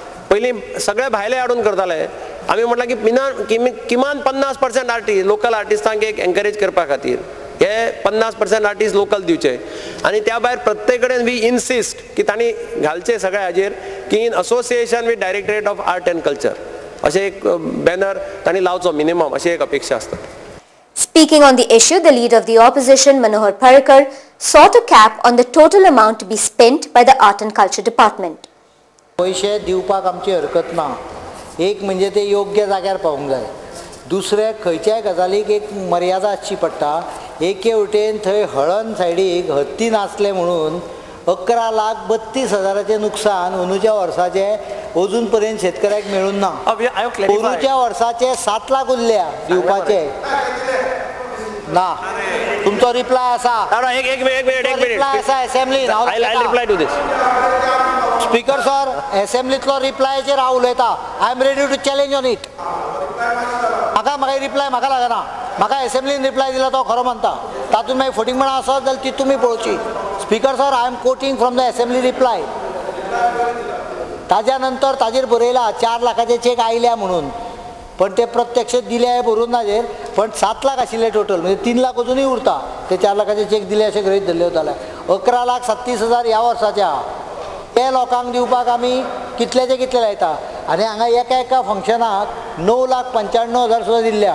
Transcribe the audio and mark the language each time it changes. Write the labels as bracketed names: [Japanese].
[Konkani] पयलीं सगळे भायले हाडून करताले, आमी म्हटलां की किमान 50% आर्टिस्ट लोकल आर्टिस्टांक एक एनकरेज करपा खातीर हे 50% आर्टिस्ट लोकल दिवचे. आणि त्या भायर प्रत्येक कडेन वी इन्सिस्ट की तांणी घालचे सगळ्या हाजेर की in association with directorate of art and culture अशें एक बॅनर तांणी लावचो मिनिमम, अशी एक अपेक्षा आसता. [English] Speaking on the issue, the leader of the opposition, Manohar Parrikar, sought a cap on the total amount to be spent by the Art and Culture Department. [Konkani] पैसे दिवपाक आमची हरकत ना. एक म्हणजे ते योग्य जाग्यार पावूंक जाय. दुसरे खंयच्याय गजालीक एक मर्यादा आसची पडटा. एके वटेन थंय हळण सायडीक हत्ती नाचले म्हणून 11,32,000 नुकसान अंदूच्या वर्साचे अजून पर्यंत शेतकऱ्याक मेळून ना. अंदूच्या वर्साचे 7 लाख उरल्या दिवपाचे ना. तुमचो रिप्लाय आसा. एक मिनिट रिप्लाय आसा असेंब्लीन. [English] Reply to this. [Konkani] Speaker sir, असेंब्लीतलो रिप्लायचेर हांव उलयतां. [English] I am ready to challenge on it. [Konkani] म्हाका रिप्लाय म्हाका लागना. म्हाका असेंब्लीन रिप्लाय दिला तो खरो मानता. तातूंत मागीर फटींगपणां आसत जाल्यार ती तुमी पळोवची. [English] Speaker sir, I am quoting from the assembly reply. [Konkani] ताज्या नंतर ताजेर बरयला 4 लाखाचे चेक आयल्या म्हणून, पण ते प्रत्यक्ष दिले भरून ताजेर, पण 7 लाख आशिल्ले टोटल, म्हणजे 3 लाख अजुनूय उरता. ते 4 लाखाचे चेक दिले अशें गृहीत धरले वताले. 11,37,000 ह्या वर्साच्या ते लोकांक दिवपाक आमी कितलेचे कितले लायता. आनी हांगा एका फंक्शनाक 9,95,000 सुद्दां दिल्ल्या.